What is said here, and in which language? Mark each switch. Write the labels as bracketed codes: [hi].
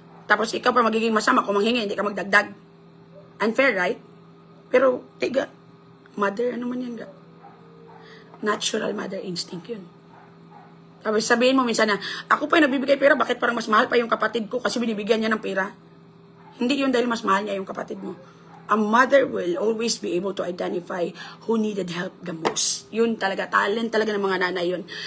[tl] Tapos ikaw pa magiging masama kung manghingi, hindi ka magdagdag. [en] Unfair, right? [tl] Pero, tiga, mother, ano man yan ga? Natural mother instinct yun. Tapos sabihin mo minsan na, ako pa yung nagbibigay pera, bakit parang mas mahal pa yung kapatid ko kasi binibigyan niya ng pera? Hindi yun dahil mas mahal niya yung kapatid mo. [en] A mother will always be able to identify who needed help the most. [tl] Yun talaga, talent talaga ng mga nanay yun.